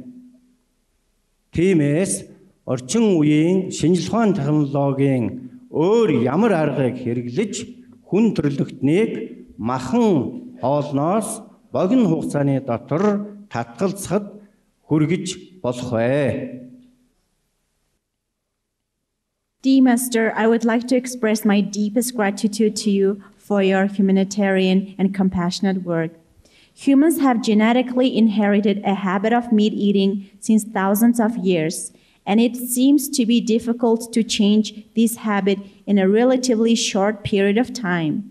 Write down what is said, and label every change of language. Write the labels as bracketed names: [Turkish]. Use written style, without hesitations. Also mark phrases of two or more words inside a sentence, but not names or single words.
[Mongolian] Тиймээс орчин үеийн шинжлэх ухааны технологийн өөр ямар аргыг хэрэглэж хүн төрлөختнийг махан хоолноос богино хугацааны дотор татгалзахад хүргэж болох вэ? [English] Dear Master, I would like to express my deepest gratitude to you for your humanitarian and compassionate work. Humans have genetically inherited a habit of meat eating since thousands of years, and it seems to be difficult to change this habit in a relatively short period of time.